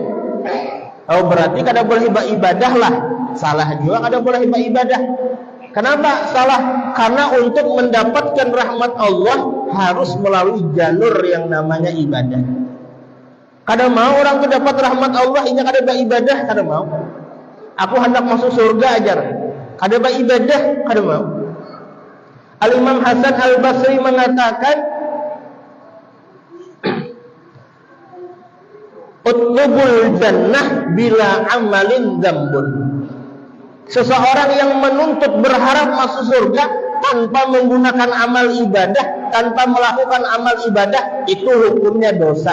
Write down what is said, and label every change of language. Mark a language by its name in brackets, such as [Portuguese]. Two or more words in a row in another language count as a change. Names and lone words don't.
[Banjar] Oh, berarti kada boleh ibadah lah. Salah juga kada boleh ibadah. [Indonesian] Kenapa salah? Karena untuk mendapatkan rahmat Allah harus melalui jalur yang namanya ibadah. [Banjar] Kada mau orang itu dapat rahmat Allah ini kada beribadah, kada mau. Aku hendak masuk surga ajar. Kada beribadah, kada mau. [Indonesian] Al-Imam Hasan Al-Basri mengatakan [Arabic] utlubul jannah bila amalin dzambun. [Indonesian] Seseorang yang menuntut berharap masuk surga tanpa menggunakan amal ibadah, tanpa melakukan amal ibadah, itu hukumnya dosa.